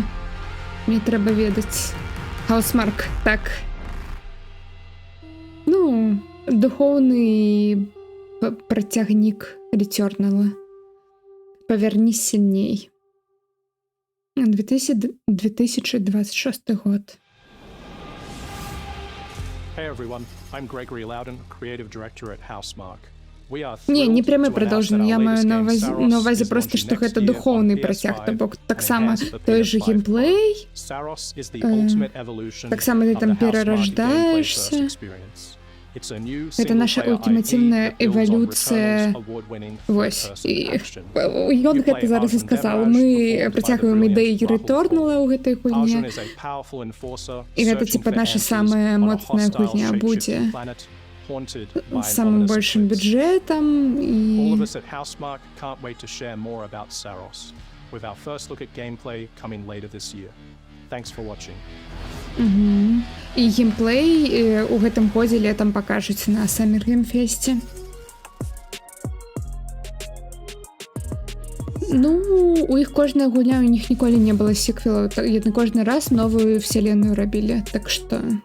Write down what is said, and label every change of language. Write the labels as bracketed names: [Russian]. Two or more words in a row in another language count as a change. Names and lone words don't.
[Belarusian] Мне трэба ведаць. Housemarque, так. Ну, духоўны працягнік Returnal. Павярні сильней. 2026 год. [English] Hey everyone, I'm Gregory Loudon, creative director at Housemarque. We are [Ukrainian] Не, не [English] thrilled [Ukrainian] пряме [English] to announce that [Ukrainian] продовження, [English] our [Ukrainian] я маю [English] latest game, [Ukrainian] на увазі [English] Saros, is [Ukrainian] просто, [English] launching [Ukrainian] що [English] next [Ukrainian] це [English] year [Ukrainian] духовний [English] on [Ukrainian] протяг, [English] PS5 [Ukrainian] тобто так [English] and [Ukrainian] само [English] enhance the [Ukrainian] той же [English] PS5 [Ukrainian] геймплей, [English] Saros is the ultimate evolution [Ukrainian] так само ти [English] of [Ukrainian] там [English] the Housemarque gameplay [Ukrainian] перерождаєшся. [English] first experience. It's a new [Russian] Это наша [English] single-player [Russian] ультимативная [English] IP that builds on [Russian] эволюция. [English] Returnal's award-winning [Ukrainian] Ось. [English] first-person [Ukrainian] І [English] action. [Belarusian] Йонг [English] You play [Belarusian] гэта зараз і [English] Arjun [Ukrainian] сказав. [English] Devaraj, [Ukrainian] Ми [English] performed by the [Ukrainian] працягваємо [English] brilliant [Ukrainian] ідеї [English] Rahul [Belarusian] Returnal у гэтай [English] Arjun [Belarusian] гульні. [English] is a powerful enforcer, [Belarusian] І гэта [English] searching [Belarusian] типа [English] for [Belarusian] наша [English] answers [Russian] самая [English] on a [Belarusian] моцная [English] hostile, [Belarusian] гульня [English] shape-shifting [Belarusian] будзе. [English] planet, haunted by [Belarusian] З [English] an [Belarusian] самым [English] ominous [Russian] большим [English] eclipse. [Belarusian] бюджетом [English] All of [Belarusian] і [English] us at Housemarque can't wait to share more about Saros, with our first look at gameplay coming later this year. Thanks for watching. [Belarusian] І геймплей у гэтым годзе летом пакажуць на Summer Game Fest. Ну, у іх кожная гульня, у них ніколі не было сіквелаў, яны кожны раз новую вселенную рабілі, так што...